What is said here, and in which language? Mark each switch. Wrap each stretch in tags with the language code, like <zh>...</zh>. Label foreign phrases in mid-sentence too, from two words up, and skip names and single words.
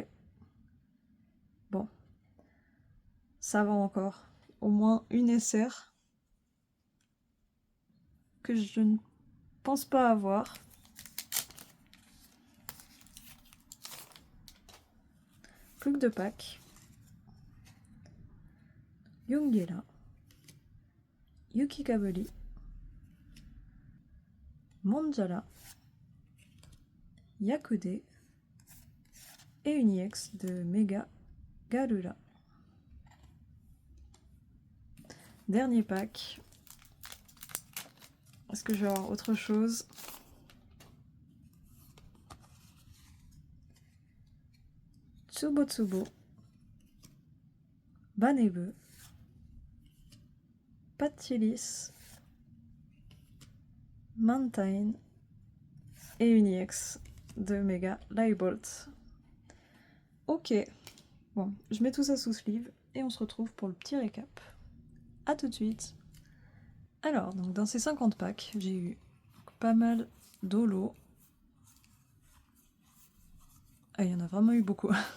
<fr>Bon. Ça va encore. Au moins une SR. Que je ne pense pas avoir. Plus que 2 packs. Yungela. Yukikabeli. Monjala. Yakude. Et une EX de Mega Garura. Dernier pack. Est-ce que je vais avoir autre chose? Tsubotsubo. Banebe. Patilis. Mantine. Et une EX de Mega Lightbolt. Ok. Bon, je mets tout ça sous sleeve et on se retrouve pour le petit récap. A tout de suite. Alors, donc dans ces 50 packs, j'ai eu pas mal d'holo. Ah, il y en a vraiment eu beaucoup.</fr>